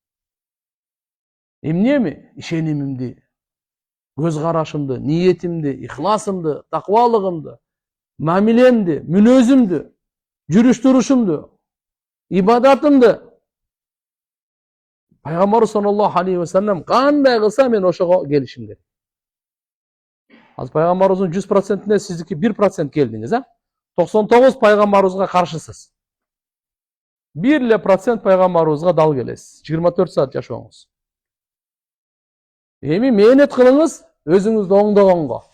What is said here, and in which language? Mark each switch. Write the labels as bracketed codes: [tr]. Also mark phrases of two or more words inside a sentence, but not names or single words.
[ky] Эмнеми? Ишенимимди, көз карашымды, ниетимди, ихласымды, таквалыгымды, мамилемди, мүнөзүмдү, жүрүш турушумду, ибадатымды Пайгамбар [ar] صلى الله عليه وسلم [ky] кандай кылса мен ошого келишим керек. Азыр пайгамбарыбыздын 100%-ине сиздики 1% келдиңиз, 99 пайгамбарыбызга каршысыз. 1% пайгамбарыбызга дал келесиз. 24 саат жашооңуз. Эми мээнет кылыңыз өзүңүздү оңдогонго.